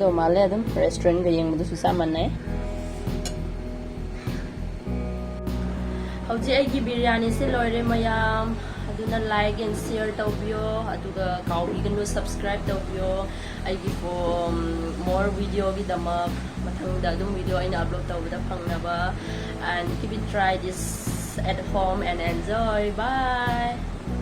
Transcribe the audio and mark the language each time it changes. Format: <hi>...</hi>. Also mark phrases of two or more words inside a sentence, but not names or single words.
<mni>male adum restaurant ga yeng mudu susa manai hauji aigi biryani se loire mayam aduna</mni> <en>like and share</en> <mni>tawbio aduga kawi ganu subscribe tawbio aigi</mni> <en>for more video</en> <mni>gi damak mathang da adum video aina upload tawbada phangnaba</mni> <en>and keep it try this at home and enjoy.</en> <mni>Bye.</mni>